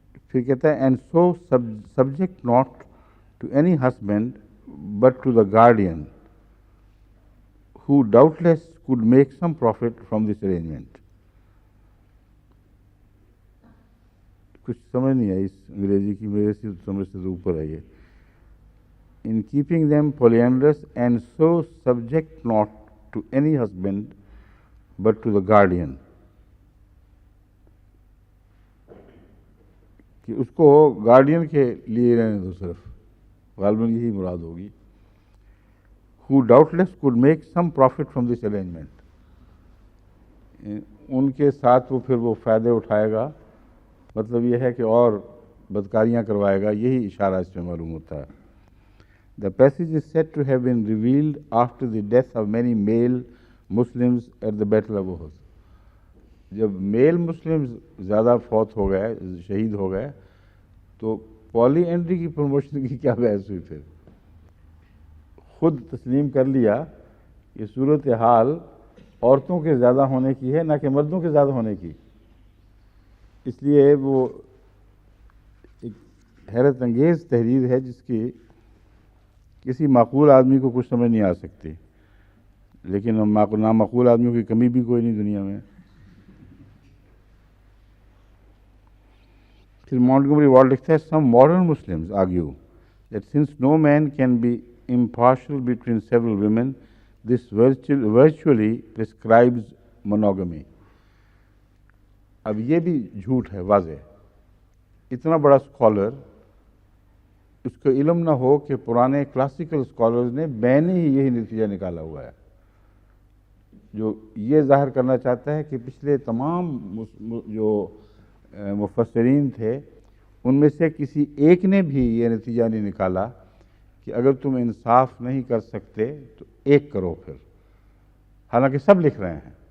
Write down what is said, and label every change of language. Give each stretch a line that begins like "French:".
Urdu: پھر کہتا ہے
English: And so subject not to any husband but to the guardian who doubtless could make some profit from this arrangement.
Urdu: کچھ سمجھ نہیں آئی اس انگریزی کی, میرے سے سمجھ سے تو اوپر ہے یہ.
English: In keeping them polyandrous and so subject not to any husband but to the guardian.
Urdu: کہ اس کو گارڈین کے لیے رہنے دو صرف, غالباً یہی مراد ہوگی.
English: who doubtless could make some profit from this arrangement.
Urdu: ان کے ساتھ وہ پھر وہ فائدے اٹھائے گا, مطلب یہ ہے کہ اور بدکاریاں کروائے گا, یہی اشارہ اس میں معلوم ہوتا ہے.
English: The passage is said to have been revealed after the death of many male Muslims at the Battle of Uhud.
Urdu: جب میل مسلم زیادہ فوت ہو گئے, شہید ہو گئے, تو پولی اینڈری کی پروموشن کی کیا بحث ہوئی؟ پھر خود تسلیم کر لیا کہ صورتحال عورتوں کے زیادہ ہونے کی ہے نہ کہ مردوں کے زیادہ ہونے کی. اس لیے وہ ایک حیرت انگیز تحریر ہے جس کی کسی معقول آدمی کو کچھ سمجھ نہیں آ سکتی, لیکن نامعقول آدمیوں کی کمی بھی کوئی نہیں دنیا میں. پھر مونٹگومری واٹ لکھتا ہے
English: some modern Muslims argue that since no man can be impartial between several women, this virtually prescribes monogamy.
Urdu: اب یہ بھی جھوٹ ہے واضح. اتنا بڑا اسکالر, اس کو علم نہ ہو کہ پرانے کلاسیکل اسکالرز نے بین ہی یہی نتیجہ نکالا ہوا ہے, جو یہ ظاہر کرنا چاہتا ہے کہ پچھلے تمام جو مفسرین تھے ان میں سے کسی ایک نے بھی یہ نتیجہ نہیں نکالا کہ اگر تم انصاف نہیں کر سکتے تو ایک کرو. پھر حالانکہ سب لکھ رہے ہیں.